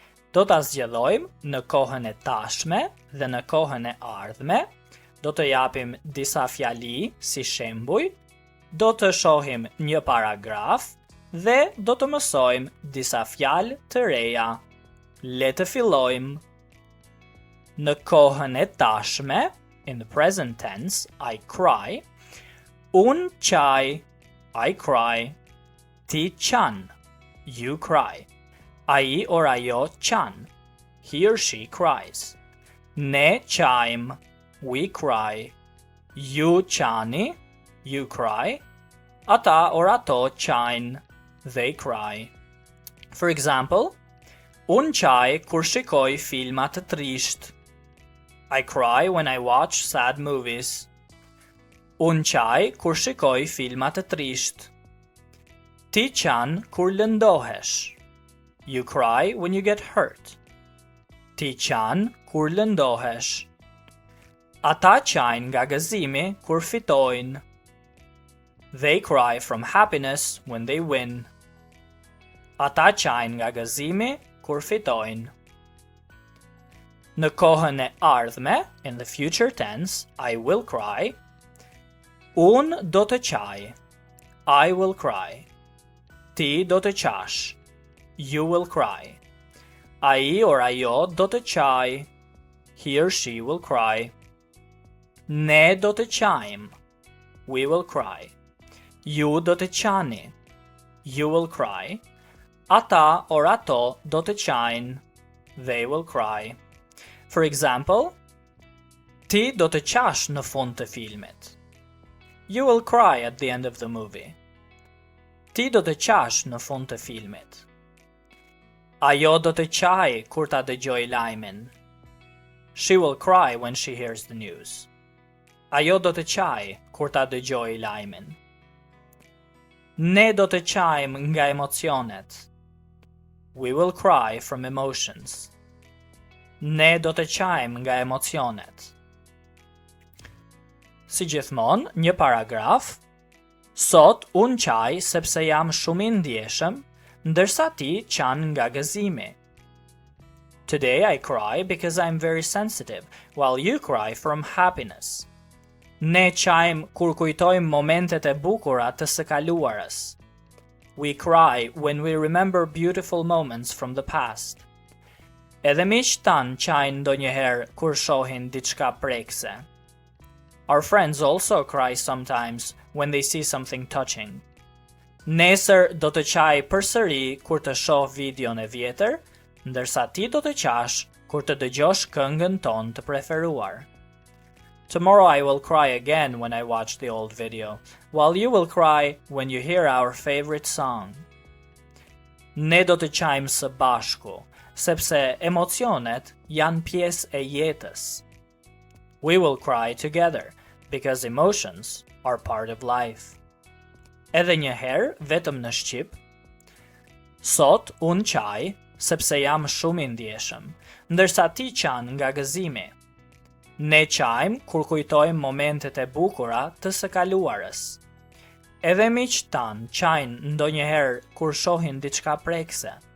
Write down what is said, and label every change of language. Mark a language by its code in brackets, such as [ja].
[sq] Do ta zgjedhojmë në kohën e tashme dhe në kohën e ardhme. Do të japim disa fjali si shembuj, do të shohim një paragraf dhe do të mësojmë disa fjalë të reja. Le të fillojmë. Në kohën e tashme, [en] in the present tense, I cry. [sq] Un qaj, [en] I cry. [sq] Ti qan, [en] you cry. [sq] Ai or ajo qan, [en] he or she cries. [sq] Ne qajm, [en] we cry. [sq] Ju qani, [en] you cry. [sq] Ata or ato qajn, [en] they cry. For example, [sq] un qaj kur shikoj filma të trisht. [en] I cry when I watch sad movies. [sq] Un qaj kur shikoj filma të trisht. Ti qan kur lëndohesh. [en] You cry when you get hurt. [sq] Ti qan kur lëndohesh. Ata qajnë nga gëzimi kur fitojnë. [en] They cry from happiness when they win. [sq] Ata qajnë nga gëzimi kur fitojnë. Në kohën e ardhme, [en] in the future tense, I will cry. [sq] Un do të qaj. [en] I will cry. [sq] Ti do të qash. [en] You will cry. [sq] Ai or ajo do të qaj. [en] He or she will cry. [sq] Ne do të qajm. [en] We will cry. [sq] Ju do të qani. [en] You will cry. [sq] Ata or ato do të qajnë. [en] They will cry. For example, [sq] ti do të qash në fund të filmit. [en] You will cry at the end of the movie. [sq] Ti do të qash në fund të filmit. Ajo do të qaj kur ta dëgjoj lajmin. [en] She will cry when she hears the news. [sq] Ajo do të qaj kur ta dëgjoj lajmin. Ne do të qajmë nga emocionet. [en] We will cry from emotions. [sq] Ne do të qajmë nga emocionet. Si gjithmonë, një paragraf. Sot un qaj sepse jam shumë i ndjeshëm, ndërsa ti qan nga gëzimi. [en] Today I cry because I'm very sensitive, while you cry from happiness. [sq] Ne qajmë kur kujtojmë momentet e bukura të së kaluarës. [en] We cry when we remember beautiful moments from the past. [sq] Edhe miq tan qajnë ndonjëherë kur shohin diçka prekse. [en] Our friends also cry sometimes when they see something touching. [sq] Nesër do të qaj përsëri kur të shoh videon e vjetër, ndërsa ti do të qash kur të dëgjosh këngën tonë të preferuar. [en] Tomorrow I will cry again when I watch the old video, while you will cry when you hear our favorite song. [sq] Ne do të qajmë së bashku, sepse emocionet janë pjesë e jetës. [en] We will cry together, because emotions are part of life. [sq] Edhe një herë, vetëm në shqip. Sot un qaj, sepse jam shumë i ndjeshëm, ndërsa ti qan nga gëzimi. Ne qajmë kur kujtojmë momentet e bukura të së kaluarës. Edhe miq tan qajnë ndonjëherë kur shohin diçka prekse.